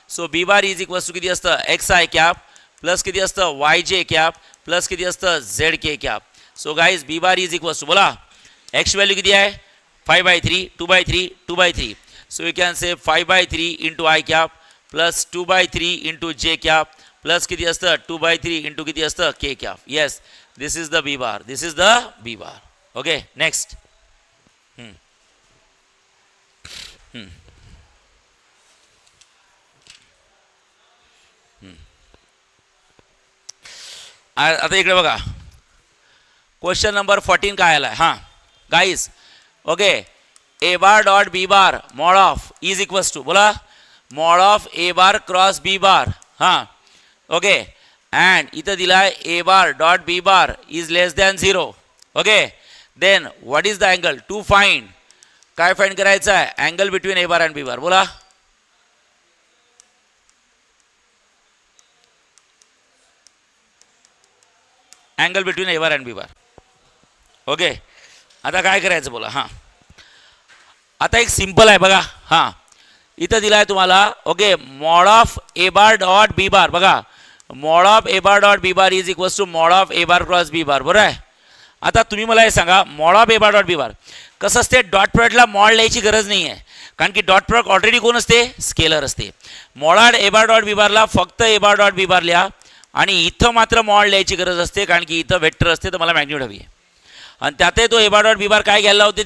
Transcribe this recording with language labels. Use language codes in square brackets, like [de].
[en] so b bar is equals to [mr] किती असतं [en] x I cap plus किती असतं y j cap plus किती असतं z k cap. so guys b bar is equals to [mr] बोला [en] x value [mr] किती आहे [en] 5/3 2/3 2/3. so you can say 5/3 into I cap plus 2/3 into j cap plus [mr] किती असतं [en] 2/3 into किती असतं k cap. Yes this is the b bar this is the b bar. Okay next. [mr] आता इकडे बघा, क्वेश्चन नंबर 14 काय आलाय. [en] हां guys, okay, a bar dot b bar mod of is equals to, [mr] बोला, [en] Mod of a bar cross b bar. हां okay, and [mr] इथं दिलाय [en] A bar dot b bar is less than 0. Okay, then what is the angle to find. [mr] काय find करायचं आहे? [en] Angle between a bar and b bar. [mr] बोला, [en] Angle between a bar and b bar. [mr] Okay, आता काय करायचं बोला. हां, आता एक सिंपल आहे बघा. हां, इथं दिला आहे तुम्हाला. [en] Okay, mod of a bar dot b bar. [mr] बघा, [en] Mod of a bar dot b bar is equals to mod of a bar cross b bar. [mr] बरोबर आहे. आता तुम्ही मला हे सांगा, mod of A bar dot B bar कसं असते? डॉट प्रोडक्टला मॉड लिहायची गरज नाही आहे, कारण की [en] dot product already [mr] कोण असते? स्केलर असते. मॉड ए बार डॉट बी बारला फक्त ए बार डॉट बी बार लिहा, आणि इथं मात्र मॉड लिहायची गरज असते, कारण की इथं वेक्टर असते. तर मला मॅग्निट्यूड हवी आहे, आणि त्यातही तो ए बार डॉट बी बार काय घ्यायला होते?